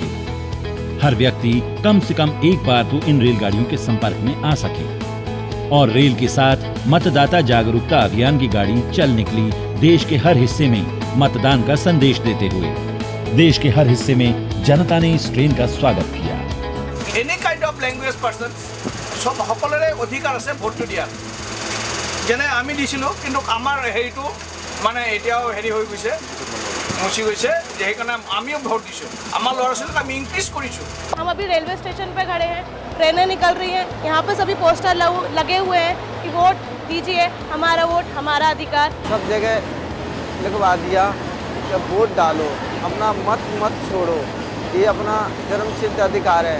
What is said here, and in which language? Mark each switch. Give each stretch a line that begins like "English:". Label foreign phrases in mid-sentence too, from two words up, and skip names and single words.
Hindi: हर व्यक्ति कम से कम एक बार तो इन रेलगाड़ियों के संपर्क में आ सके। और रेल के साथ मतदाता जागरूकता अभियान की गाड़ी चल निकली देश के हर हिस्से में मतदान का संदेश देते हुए। देश के हर हिस्से में जनता ने इस ट्रेन का स्वागत किया।
English: any kind of language person
Assamese: सब সকলৰে অধিকাৰ আছে ভোটটো দিয়াৰ। যেনে আমি দিছিলোঁ, কিন্তু আমাৰ হেৰিটো মানে এতিয়াও হেৰি হৈ গৈছে, মুচি গৈছে, যে সেইকাৰণে আমিও ভোট দিছোঁ। আমাৰ ল'ৰা ছোৱালীক আমি ইনক্ৰিজ কৰিছোঁ।
Hindi: हम अभी रेलवे स्टेशन पे खड़े हैं, ट्रेनें निकल रही हैं, यहाँ पे सभी पोस्टर लगे हुए हैं कि वोट दीजिए, हमारा वोट हमारा अधिकार। सब जगह लिखवा दिया कि वोट डालो, अपना मत छोड़ो, ये अपना जन्मसिद्ध अधिकार है।